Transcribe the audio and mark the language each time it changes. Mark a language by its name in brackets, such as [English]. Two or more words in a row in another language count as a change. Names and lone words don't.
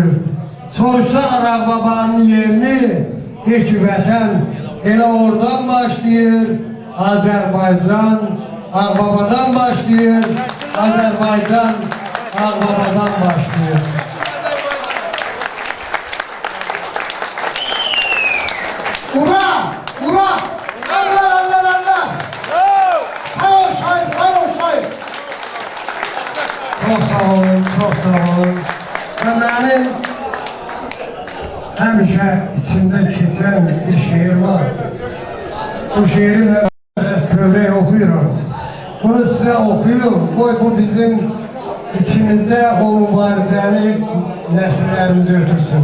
[Azerbaijani] Soruşlar Ağbabanın yerini, de ki vətən elə oradan başlayır. Azərbaycan Ağbabadan başlayır. Azərbaycan Ağbabadan başlayır. Ura! Ura! [Turkish] Allah Allah Allah! Hayır şair, hayır şair! Çok sağ olun, çok sağ olun. Ve benim [Azerbaijani] həmişə içimdə keçən bir şiir var. Bu şiiri mən biraz kövrək oxuyuram. Bunu sizə oxuyum. Qoy bu bizim içimizdə o mübarizəni nəsillərimiz ötürsün.